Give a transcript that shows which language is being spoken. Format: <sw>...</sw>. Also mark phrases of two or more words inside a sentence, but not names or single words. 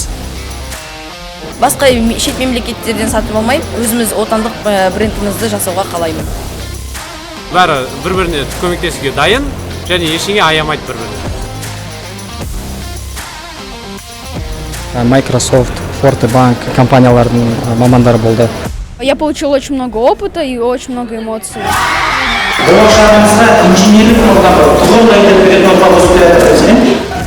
<kk>Басқа шет мемлекеттерден сатып алмай, өзіміз отандық брендімізді жасауға қалаймын. Бәрі бір-біріне көмектесуге дайын, және ештеңе аямайды бір-біріне. Microsoft, Fortebank компаниялардың мамандары болды.</kk> <ru>Я получила очень много опыта и очень много эмоций.</ru> <kk>Болашағыңызға инженерлік ортаға толық беретін орталық</kk>